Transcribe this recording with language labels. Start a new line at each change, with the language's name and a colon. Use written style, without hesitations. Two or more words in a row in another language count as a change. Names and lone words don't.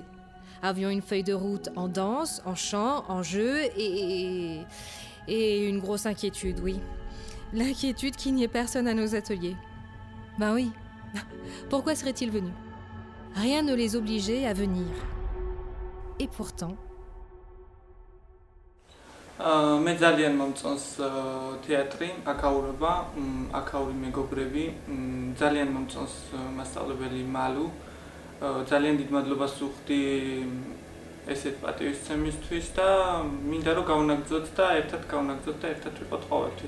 French: Avions une feuille de route en danse, en chant, en jeu et une grosse inquiétude, oui. L'inquiétude qu'il n'y ait personne à nos ateliers. Ben oui, pourquoi seraient-ils venus? Rien ne les obligeait à venir. Et pourtant...
Georgian: მე ძალიან მომწონს თეატრი, აკაურობა, აკაური მეგობრები, ძალიან მომწონს მასწავლებელი მალუ. ძალიან დიდ მადლობას ვუხდი ესეთ პატივისცემისთვის და მინდა რომ გავნაგრძოთ და ერთად ვიყოთ ყოველთვის.